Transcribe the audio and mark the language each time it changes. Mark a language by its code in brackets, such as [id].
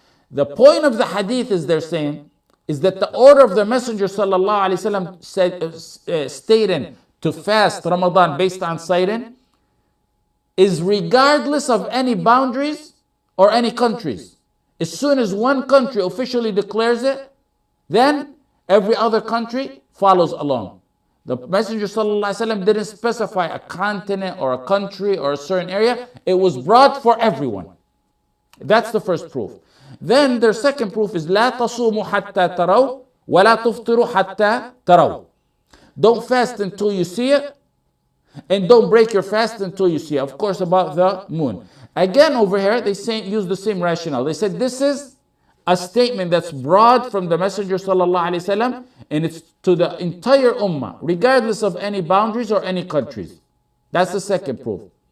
[en] The point of the hadith is they're saying is that the order of the Messenger sallallahu alaihi wasallam stating to fast Ramadan based on sighting is regardless of any boundaries or any countries. As soon as one country officially declares it, then every other country follows along. The Messenger sallallahu alaihi wasallam didn't specify a continent or a country or a certain area. It was broad for everyone. That's the first proof. [ar] Then their second proof is لا تصوموا حتى تروا ولا تفطروا حتى تروا. [en] Don't fast until you see it, and don't break your fast until you see it. Of course, about the moon. Again, over here, they use the same rationale. They said this is a statement that's broad from the Messenger sallallahu alaihi wasallam, and it's to the entire ummah, regardless of any boundaries or any countries. That's the second proof.